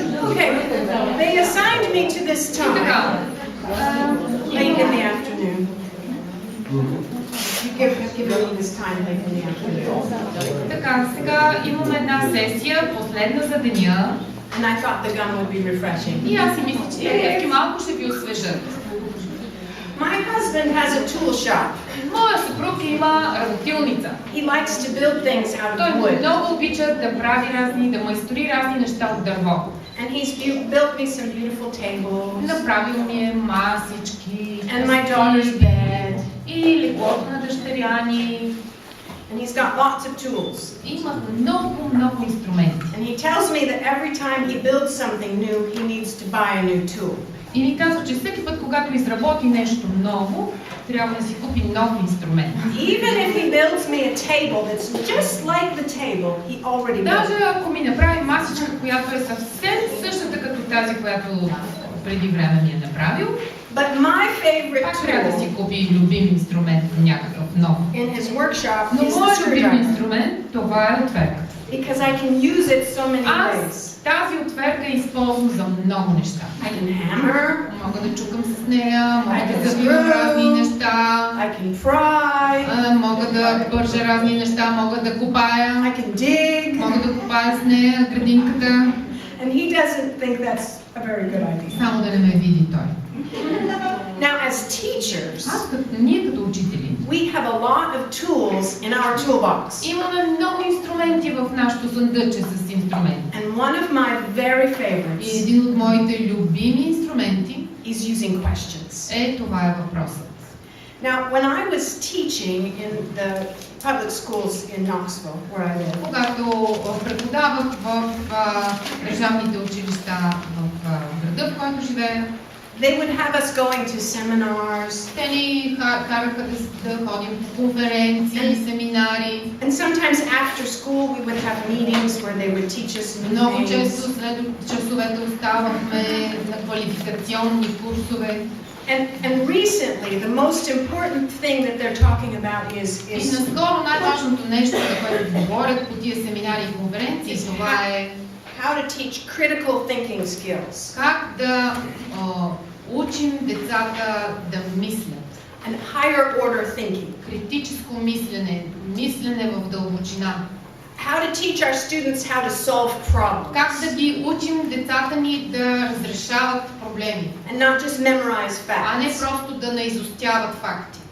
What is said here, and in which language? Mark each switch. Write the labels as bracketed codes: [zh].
[en] Okay, they assigned me to this time late in the afternoon. Give me this time late in the afternoon. [bg] Така, сега имаме една сесия, последна за деня. [en] And I thought the gum would be refreshing. [bg] И аз си мисля, че тези малко ще ви освежат. [en] My husband has a tool shop. [bg] Моя съпруг има работилница. [en] He likes to build things out of [bg] Той [en] wood. [bg] много обича да прави разни, да майстори разни неща от дърво. [en] And he's built me some beautiful tables. [bg] Направил ми е масички, [en] And my daughter's bed. [bg] и леглото на дъщеря ни. [en] And he's got lots of tools. [bg] Има много инструменти. [en] And he tells me that every time he builds something new, he needs to buy a new tool. [bg] И ми казва, че всеки път, когато изработи нещо ново, трябва да си купи нов инструмент. [en] Even if he builds me a table that's just like the table he already built. [bg] Даже ако ми направи масичка, която е съвсем същата като тази, която преди време ми е направил, [en] But my favorite [bg] пак трябва да [en] tool [bg] си купи любим инструмент, някакъв нов. [en] in his workshop [bg] Но [en] is the [bg] моят любим [en] screwdriver. [bg] инструмент, това е отверката. [en] Because I can use it so many ways. [bg] Аз тази отверка използвам за много неща. [en] I can hammer, [bg] Мога да чукам с нея, мога да завивам разни неща, [en] I can pry, [bg] мога да бържа разни неща, мога да копая, [en] I can dig. [bg] мога да копая с нея градинката. [en] And he doesn't think that's a very good idea. [bg] Само да не ме види той. [en] Now, as teachers, [bg] Ние като учители [en] we have a lot of tools in our toolbox. [bg] имаме много инструменти в нашото съндъче с инструменти. [en] And one of my very [bg] И [en] favorites [bg] един от моите любими инструменти [en] is using questions. [bg] това е въпросът. [en] Now, when I was teaching in the public schools in Knoxville, where I live, [bg] Когато преподавах в държавните училища в града, в който живея, [en] they would have us going to seminars. [bg] те ни караха да ходим по конференции, семинари. [en] And sometimes after school we would have meetings where they would teach us new [bg] Много [en] things. [bg] често след часовете оставахме на квалификационни курсове. [en] And recently, the most important thing that they're talking about [bg] И [en] is [bg] наскоро най-важното нещо, за което говорят по тия семинари и конференции, това е [en] how to teach critical thinking skills [bg] как да учим децата да мислят. [en] and higher order thinking. [bg] Критическо мислене, мислене в дълбочина. [en] How to teach our students how to solve problems [bg] Как да ги учим децата ни да разрешават проблеми, [en] and not just memorize [bg] а не [en] facts. [bg] просто да наизустяват факти.